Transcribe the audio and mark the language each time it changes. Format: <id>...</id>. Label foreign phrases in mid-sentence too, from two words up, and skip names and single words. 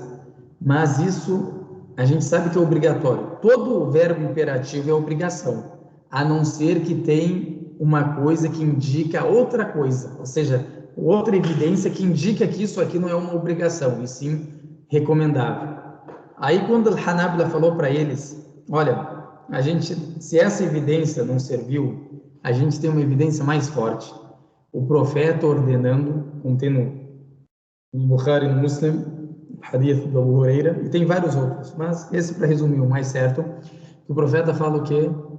<pt>Mas isso a gente sabe que é obrigatório. Todo o verbo imperativo é obrigação, a não ser que tem uma coisa que indica outra coisa, ou seja, outra evidência que indica que isso aqui não é uma obrigação, e sim recomendável. Aí quando al-Hanabila falou para eles, olha, se essa evidência não serviu, a gente tem uma evidência mais forte. O profeta ordenando, contendo no Bukhari e no Muslim, hadith do Abu Huraira, e tem vários outros, mas esse, para resumir, o mais certo, que o profeta fala o quê?</pt>